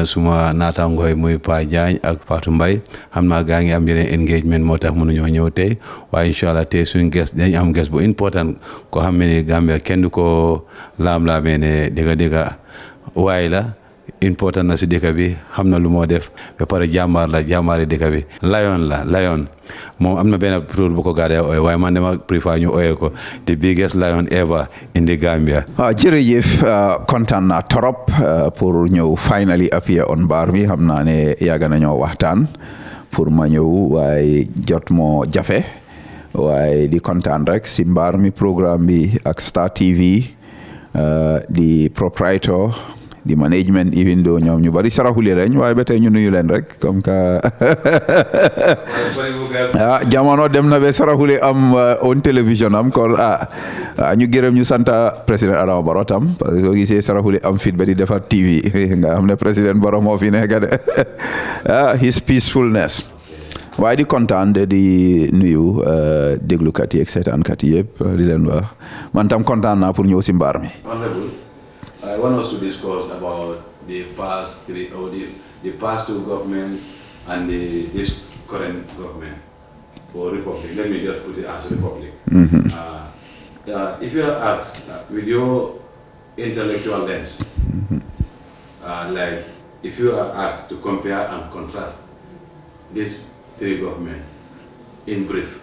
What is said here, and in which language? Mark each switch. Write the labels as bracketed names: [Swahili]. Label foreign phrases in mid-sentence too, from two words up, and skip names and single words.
[Wolof] suma naataangooy muy Pa Diagne ak Fatou Mbaye xam naa gaa ngi am yeneen engagement moo tax mënuñoo ñëw tey waaye [Arabic] إن شاء الله [Wolof] tey suñu guest dañ am guest bu important ko xam ne Gambia kenn du ko laam-laamee ne dëgg waaye la important na si dëkk bi xam na lu moo def ba pare jàmbaari dëkk bi lion moom am na benn tur bu ko gaadee ooye waaye man dama préfère ñu ooye ko [English] the biggest lion ever in the Gambia. [Wolof] jërëjëf kontaan naa trop pour ñëw [English] finally appear on [Wolof] Mbarrbi xam naa ne yàgg nañoo waxtaan pour ma ñëw waaye jot moo jafe waaye di kontaan rek si Mbarrbi programme bi ak Star TV di proprietor di management [English] even though [Wolof] ñoom ñu bari saraxule lañ waaye ba tey ñu nuyu leen rek [French] comme que [Wolof] jamono dem na ba saraxule am on télévision am kon ñu gërëm ñu santa président Adama Barrow tam parce que soo gisee saraxule am fit ba di defar TV nga xam ne président Barrow moo fi nekk de [English] his peacefulness [Wolof] waaye di kontaan de di nuyu déglukat yi ak seetaankat yi yëpp di leen wax man tam kontaan naa pour ñëw si Mbarrbi. [English] I want us to discuss about the past two government and this current government for Republic. Let me just put it as Republic. Mm-hmm. If you are asked with your intellectual lens, like if you are asked to compare and contrast these three governments in brief.